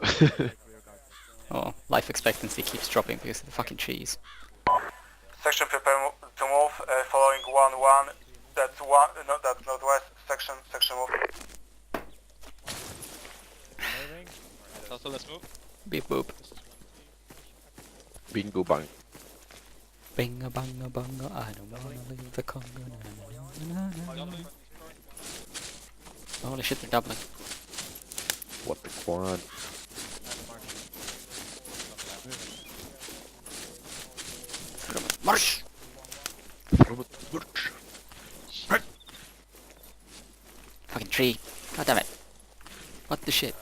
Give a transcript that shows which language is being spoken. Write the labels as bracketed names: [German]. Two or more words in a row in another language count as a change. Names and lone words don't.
[English] Oh, life expectancy keeps dropping because of the fucking trees. Section prepare to move, following 1-1. That's one. No, that's northwest. Section move. Delta, let's move. Beep boop. Bingo bang. Binga banga banga, I don't wanna leave the Congo. Na, na, na, na, na. Holy shit, they're doubling. What the quad? March! Fucking tree. God damn it. What the shit?